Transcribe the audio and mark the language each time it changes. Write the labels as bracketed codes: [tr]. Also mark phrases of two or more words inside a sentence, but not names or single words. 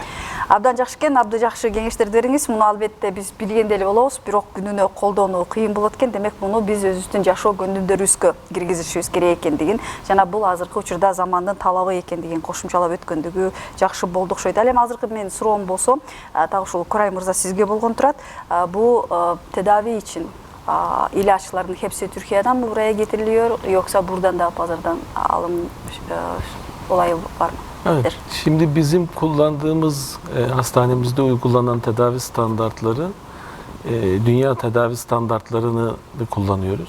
[ky] Абдан жакшы экен, абдан жакшы кеңештерди бериңиз. Муну албетте биз билген деле болобуз, бирок күнүнө колдонуу кыйын болот экен. Демек муну биз өзүбүздүн жашоо көндүмдөрүбүзгө киргизишибиз керек экендигин, жана бул азыркы учурда замандын талабы экендигин кошумчалап өткөндүгү жакшы болду окшойт. Ал эми азыркы менин суроом болсо, так ушул Курай мырза сизге болгон турат. Бул тедави үчүн [tr] ilaçların hepsi Türkiye'den mi buraya getiriliyor, yoksa buradan da pazardan alım olayı var mı? Evet. Şimdi bizim kullandığımız hastanemizde uygulanan tedavi standartları dünya tedavi standartlarını kullanıyoruz.